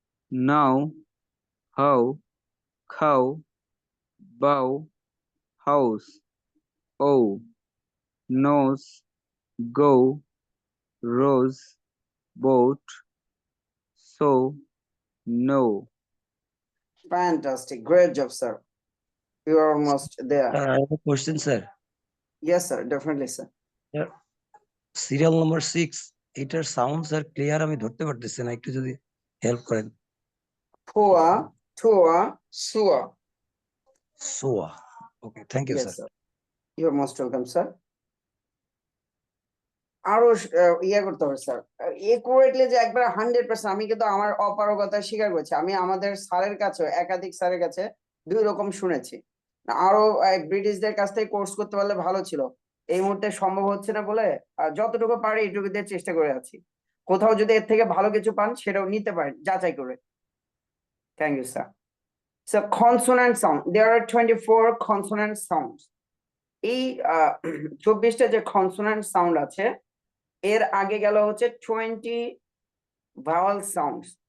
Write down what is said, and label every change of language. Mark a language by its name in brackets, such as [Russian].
[English] now, how, cow, bow, house, o, nose, go, rose, boat, so, no. Fantastic. Great job, sir. You are almost there. Sir, I have a question, sir. Yes, sir. Definitely, sir. [Bangla] Serial number 6 এটার sound sir clear আমি ধরতে পারতেছি না, একটু যদি help করেন। [English] Poa, toa, sua. সোয়া। Okay, thank you Yes, sir. sir. You're most welcome, sir. [Bangla] আরো ইয়ে করতে হবে স্যার, একুরেটলি যে একবার 100%। আমি কিন্তু আমার অপারগতা স্বীকার করছি, আমি আমাদের স্যারের কাছে, একাধিক স্যারের কাছে দুই রকম শুনেছি। আরো ব্রিটিশদের কাছ থেকে কোর্স করতে পারলে ভালো ছিল, এই মুহূর্তে সম্ভব হচ্ছে না বলে যতটুকু পারি এইটুকু দিয়ে চেষ্টা করে আছি। কোথাও যদি এর থেকে ভালো কিছু পান সেটাও নিতে পারেন যাচাই করে। [English] Thank you sir. So consonant sound, there are 24 consonant sounds. [Bangla] এই 24টা যে কনসোনেন্ট সাউন্ড আছে, এর আগে গেল হচ্ছে [English] 20 vowel sounds.